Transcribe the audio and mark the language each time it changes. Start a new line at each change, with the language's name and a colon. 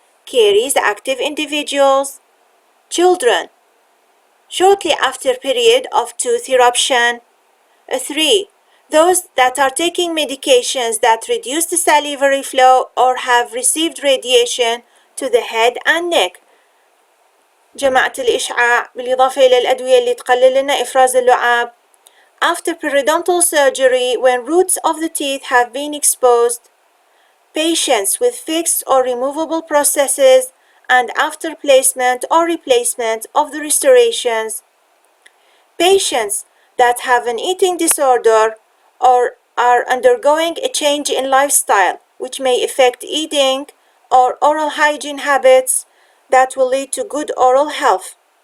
English: Caries active individuals, children, shortly after period of tooth eruption. 3. Those that are taking medications that reduce the salivary flow or have received radiation to the head and neck.
Arabic: جماعة الإشعاع بالإضافة إلى الأدوية اللي تقلل لنا إفراز اللعاب.
English: After periodontal surgery, when roots of the teeth have been exposed. Patients with fixed or removable prostheses and after placement or replacement of the restorations. Patients that have an eating disorder or are undergoing a change in lifestyle which may affect eating or oral hygiene habits that will lead to good oral health.